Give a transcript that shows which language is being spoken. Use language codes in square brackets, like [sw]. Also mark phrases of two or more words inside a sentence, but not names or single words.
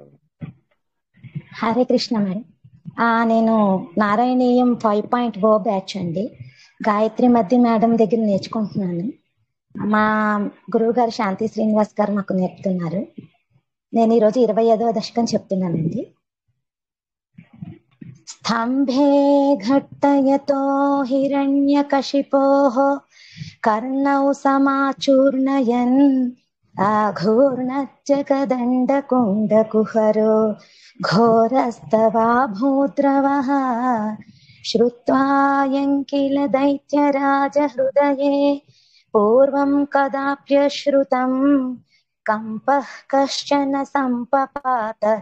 [te] హరే కృష్ణ మేడం. నేను నారాయణీయం 5.0 బ్యాచ్ అండి. గాయత్రి మధ్య మేడం దగ్గర నేర్చుకుంటున్నాను. మా గురువు గారు శాంతి శ్రీనివాస్ గారు మాకు నేర్పుతున్నారు. నేను ఈరోజు 25వ దశకం చెప్తున్నానండి. [sa] स्तम्भे घट्टयतो हिरण्यकशिपोः कर्णौ समाचूर्णयन् आघूर्णज्जगदण्डकुण्डकुहरो घोरस्तवाभूद्रवः श्रुत्वायं किल दैत्यराजहृदये पूर्वं कदाप्यश्रुतम् कंपः कश्चन सम्पपात